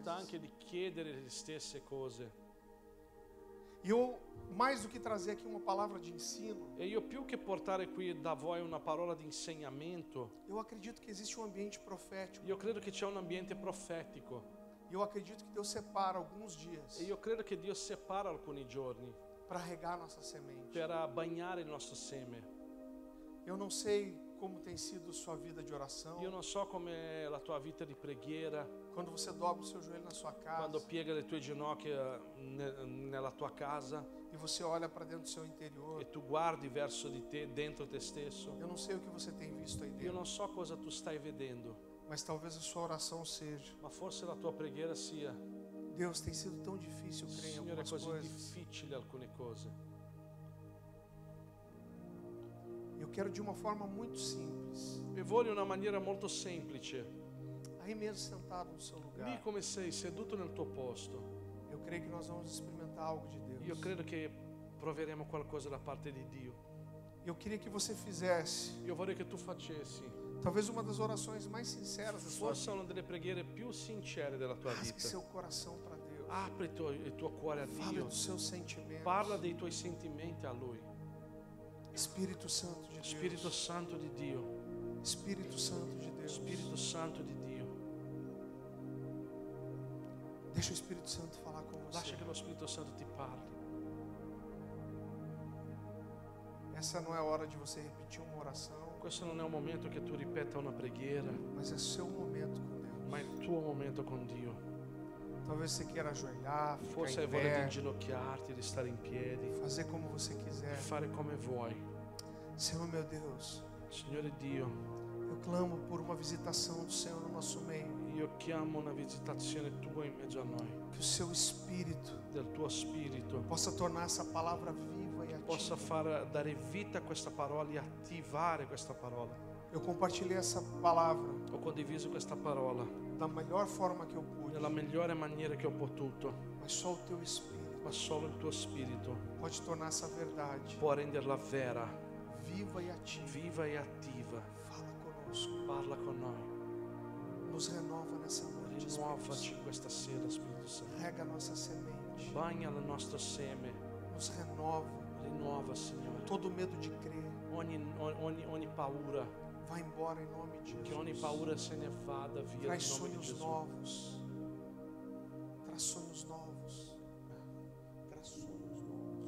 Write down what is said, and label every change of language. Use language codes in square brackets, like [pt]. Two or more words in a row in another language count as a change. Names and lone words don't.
[it] stanche di chiedere le stesse cose. [pt] E eu, mais do que trazer aqui uma palavra de ensino, [it] E io più che portare qui da voi una parola di insegnamento, [pt] eu acredito que existe um ambiente profético. [it] io credo che c'è un ambiente profetico. [pt] E eu acredito que Deus separa alguns dias [it] E io credo che Dio separa alcuni giorni [pt] para regar nossa semente. [it] per bagnare il nostro seme. [pt] Eu não sei como tem sido sua vida de oração, [it] Io non so com'è la tua vita di preghiera, [pt] quando você dobra o seu joelho na sua [it] quando [pt] casa [it] piega le tue ginocchia nella tua casa [pt] e você olha para dentro do seu interior. [it] e tu guardi verso di te, dentro te stesso. [pt] Eu não sei o que você tem visto aí [it] Io [pt] dentro, [it] non so cosa tu stai vedendo, [pt] mas talvez a sua oração seja: [it] ma forse la tua preghiera sia: [pt] Deus, tem sido tão difícil crer em [it] Signore, è [pt] algumas [it] così [pt] coisas. [it] difficile alcune cose. [pt] Eu quero de uma forma muito simples, [it] e voglio in una maniera molto semplice, [pt] aí mesmo sentado no seu lugar. [it] lì come sei seduto nel tuo posto. [pt] Eu creio que nós vamos experimentar algo de Deus. [it] Io credo che proveremo qualcosa da parte di Dio. [pt] Eu queria que você fizesse [it] Io vorrei che tu facessi [pt] talvez uma das orações mais sinceras da sua [it] forse [pt] vida. [it] una delle preghiere più sincere della tua [pt] Rasgue [it] vita. [pt] seu coração para Deus. [it] Apri il tuo cuore a [pt] Fale [it] Dio. [pt] dos seus sentimentos. [it] Parla dei tuoi sentimenti a Lui. [pt] Espírito Santo de [it] Spirito [pt] Deus. [it] Santo di Dio. [pt] Espírito Santo de Deus. [it] Spirito Santo di Dio. [pt] Deixa o Espírito Santo falar com você. [it] Lascia che lo Spirito Santo ti parli. [pt] Essa não é a hora de você repetir uma oração, [it] Questo non è un momento che tu ripeta una preghiera, [pt] mas é seu momento com Deus. [it] ma è il tuo momento con Dio. [pt] Talvez você queira ajoelhar, ficar [it] Forse hai [pt] em [it] voglia di [pt] pé, [it] inginocchiarti, di stare in piedi, [pt] fazer como você [it] di [pt] quiser. [it] fare come vuoi. [pt] Senhor meu Deus, [it] Signore Dio, [pt] eu clamo por uma visitação do Senhor no nosso meio. [it] io chiamo una visitazione tua in mezzo a noi, [pt] Que o seu Espírito [it] del tuo Spirito, [pt] possa tornar essa palavra viva e [it] possa [pt] ativa. [it] dare vita a questa parola e attivare questa parola. [pt] Eu compartilhei essa palavra [it] Ho condiviso questa parola [pt] da melhor forma que eu pude, [it] nella migliore maniera che ho potuto, [pt] mas só o teu Espírito [it] ma solo il tuo Spirito [pt] pode tornar essa verdade [it] può renderla vera, [pt] viva e ativa. [it] viva e attiva. [pt] Fala conosco, [it] Parla con noi, [pt] nos renova nessa noite, Espírito [it] rinnovaci [pt] Santo. [it] questa sera, Spirito Santo. [pt] Rega a nossa semente, [it] Bagna il nostro seme, [pt] nos renova. [it] rinnuova, Signore. [pt] Todo medo de crer [it] Ogni paura, [pt] vai embora em nome de [it] che ogni [pt] Jesus. [it] paura se ne vada via [pt] Traz [it] nel nome di [pt] sonhos [it] Gesù. [pt] novos. Traz sonhos novos. Traz sonhos novos.